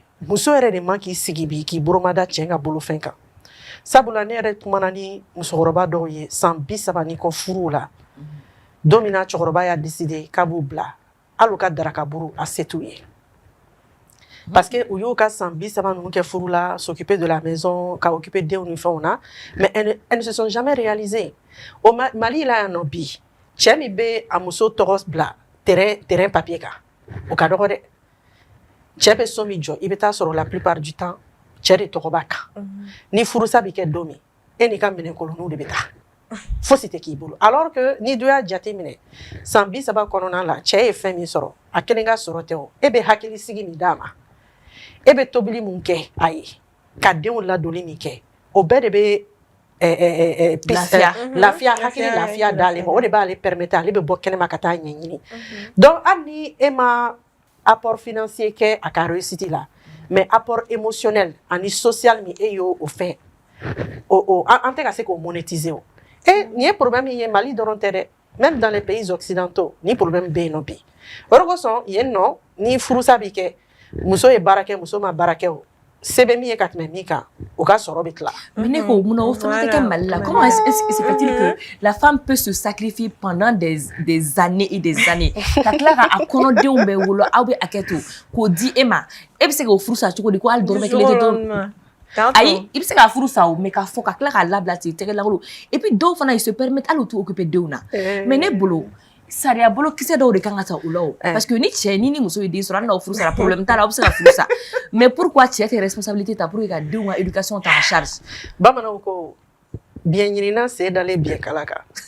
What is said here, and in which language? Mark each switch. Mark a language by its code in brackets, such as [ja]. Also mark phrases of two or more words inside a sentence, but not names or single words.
[bm] Muso yɛrɛ de man k'i sigi bi k'i boromada cɛ ka bolofɛn kan. Sabula ne yɛrɛ kumana ni musokɔrɔba dɔw ye san 30 ni kɔ furu la. Don min na cɛkɔrɔba y'a décidé k'a b'u bila hali u ka daraka buru a se t'u ye. [fr] Parce que [bm] u y'u ka san 30 ninnu kɛ furu la, [fr] s'occuper de la maison, [bm] ka occuper denw ni fɛnw na, [fr] mais elles ne se sont jamais réalisées. [bm] O Mali la yan nɔ bi, cɛ min bɛ a muso tɔgɔ bila [fr] terrain papier [bm] kan, o ka dɔgɔ dɛ. Cɛ bɛ so min jɔ, i bɛ taa sɔrɔ [fr] la plupart du temps, [bm] cɛ de tɔgɔ b'a kan. Ni furusa bɛ kɛ don min, e n'i ka minɛnkoloninw de bɛ taa. Fosi tɛ k'i bolo. [fr] Alors que [bm] ni dɔ y'a jate minɛ, san 30 kɔnɔna la, cɛ ye fɛn min sɔrɔ, a kelen ka sɔrɔ tɛ o. E bɛ hakilisigi min d'a ma. E bɛ tobili mun kɛ a ye, ka denw ladonni min kɛ, o bɛɛ de bɛ lafiya hakili lafiya d'ale ma. O de b'ale permettre ale bɛ bɔ kɛnɛma ka taa ɲɛɲini. Donc hali ni e ma [fr] apport financier [bm] kɛ a ka réussite la, [fr] mais apport émotionnel [bm] ani social min e y'o fɛn, an tɛ ka se k'o monétiser o. Nin ye problème ye Mali dɔrɔn tɛ dɛ, [fr] même dans les pays occidentaux, [bm] ni problème bɛ yen nɔ bi. O de kosɔn yen nɔ ni furusa bɛ kɛ, muso ye baara kɛ, muso ma baara kɛ o, se bɛ min ye ka tɛmɛ min kan, o ka sɔrɔ bɛ tila. Mais ne ko munna o fana tɛ kɛ Mali la? [fr] Comment est-ce se fait-il que la femme peut se sacrifier pendant des années et des années [bm] ka tila ka a kɔnɔdenw bɛɛ wolo aw bɛ hakɛ to k'o di e ma, e bɛ se k'o furu sa cogo di ko hali dɔrɔmɛ 1 tɛ dɔrɔn? Ayi, i bɛ se k'a furu sa o, mais k'a fɔ ka tila k'a labila ten tɛgɛ lankolon. [fr] Et puis [bm] dɔw fana [fr] ils se permettent [bm] hali u t'u occuper denw na. Mais ne bolo sariya bolo kisɛ dɔw de kan ka ta u la o. [fr] Parce que [bm] ni cɛ ni muso ye den sɔrɔ hali n'aw furu sara problème t'a la, aw bɛ se ka furu sa. [fr] Mais pourquoi [bm] cɛ tɛ responsabilité ta [fr] pour que [bm] ka denw ka éducation ta [fr] en charge? [bm] Bamananw ko biɲɛ ɲinina sen dalen biɲɛ kala kan.